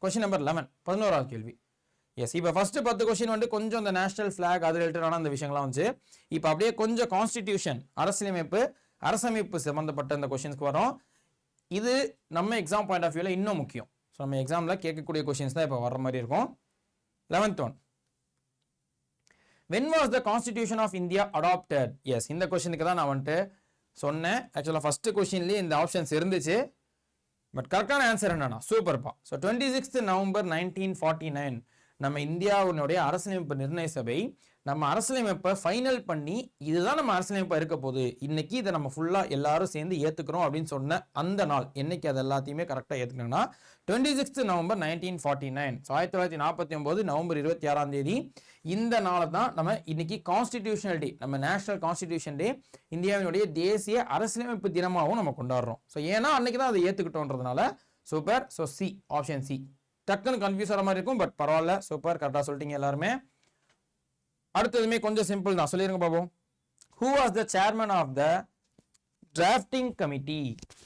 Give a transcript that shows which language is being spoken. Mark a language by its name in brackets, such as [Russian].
[Tamil] Question number 11, 11வது கேள்வி. S, இப்போ first 10 question வந்து கொஞ்சம் இந்த நேஷனல் ஃபிளாக் அது ரிலேட்டடான அந்த விஷயங்கள்லாம் வந்து இப்போ அப்படியே கொஞ்சம் கான்ஸ்டிடியூஷன் அரசமைப்பு சம்மந்தப்பட்ட இந்த கொஸ்டின்ஸ்க்கு வரும். இது நம்ம எக்ஸாம் பாயிண்ட் ஆஃப் வியூவில் இன்னும் முக்கியம். ஸோ நம்ம எக்ஸாமில் கேட்கக்கூடிய கொஸ்டின்ஸ் தான் இப்போ வர்ற மாதிரி இருக்கும். [English] 11th one. When was the Constitution of India adopted? [Tamil] S, இந்த கொஸ்டினுக்கு தான் நான் வந்துட்டு சொன்னேன். ஆக்சுவலாக ஃபர்ஸ்ட் கொஸ்டின்லேயே இந்த ஆப்ஷன்ஸ் இருந்துச்சு, பட் கரெக்டான ஆன்சர் என்னன்னா சூப்பர்ப்பா. ஸோ [English] 26th November 1949 [Tamil] நம்ம இந்தியாவினுடைய அரசியலமைப்பு நிர்ணய சபை நம்ம அரசியலமைப்பை ஃபைனல் பண்ணி இதுதான் நம்ம அரசியலமைப்பா இருக்க போகுது, இன்னைக்கு இதை நம்ம ஃபுல்லா எல்லாரும் சேர்ந்து ஏத்துக்கிறோம் அப்படின்னு சொன்ன அந்த நாள் என்னைக்கு அது எல்லாத்தையுமே கரெக்டா ஏத்துக்கணும்னா [English] 26th November 1949. [Tamil] 1949 நவம்பர் 26ஆம் தேதி இந்த நாளை தான் நம்ம இன்னைக்கு கான்ஸ்டிடியூஷனல் டே, நம்ம நேஷனல் கான்ஸ்டிடியூஷன் டே, இந்தியாவினுடைய தேசிய அரசியலமைப்பு தினமாகவும் நம்ம கொண்டாடுறோம். ஸோ ஏன்னா அன்னைக்கு தான் அதை ஏத்துக்கிட்டோன்றதுனால super. So C, option C. டக்குன்னு கன்ஃபியூஸ் ஆகிற மாதிரி இருக்கும், பட் பரவாயில்ல, சூப்பர், கரெக்டாக சொல்லிட்டீங்க எல்லாருமே. அடுத்ததுமே கொஞ்சம் சிம்பிள் தான், சொல்லிருங்க பாப்போம். [English] Who was the chairman of the drafting committee?